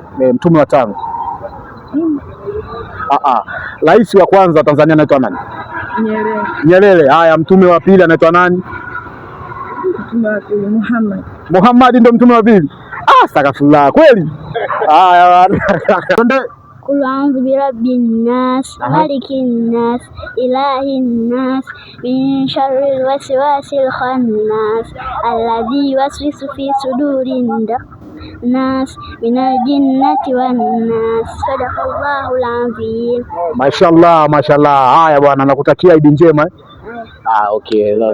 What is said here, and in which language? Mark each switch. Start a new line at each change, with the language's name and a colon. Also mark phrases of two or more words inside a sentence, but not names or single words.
Swahili: Mtume wa tano. Rais wa kwanza wa Tanzania anaitwa nani? Nyerere. Nyerere. Haya, mtume wa pili anaitwa nani? Mtume wa pili Muhammad. Muhammad ndio mtume wa pili. Astaghfirullah kweli. Haya.
Arabic: قل أعوذ برب الناس ملك الناس إله الناس من شر الوسواس الخناس الذي يوسوس في صدور الناس من الجنة والناس. صدق الله العظيم. ما شاء الله، ما شاء الله.
Swahili: Haya bwana, nakutakia Idi njema. Okay.